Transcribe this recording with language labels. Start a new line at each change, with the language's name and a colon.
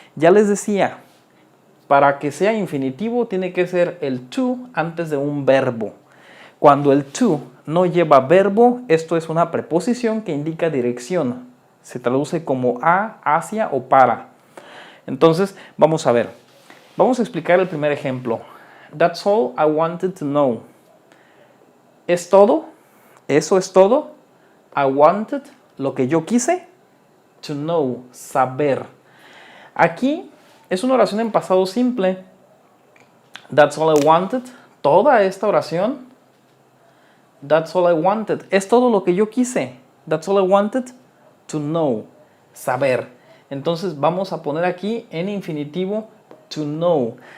Spanish: Ya les decía, para que sea infinitivo tiene que ser el to antes de un verbo. Cuando el to no lleva verbo, esto es una preposición que indica dirección. Se traduce como a, hacia o para. Entonces, vamos a ver. Vamos a explicar el primer ejemplo.
English: That's all I wanted to know.
Spanish: ¿Es todo? ¿Eso es todo?
English: I wanted,
Spanish: lo que yo quise,
English: to know,
Spanish: saber. Aquí es una oración en pasado simple.
English: That's all I wanted.
Spanish: Toda esta oración.
English: That's all I wanted.
Spanish: Es todo lo que yo quise.
English: That's all I wanted to know.
Spanish: Saber. Entonces vamos a poner aquí en infinitivo to know.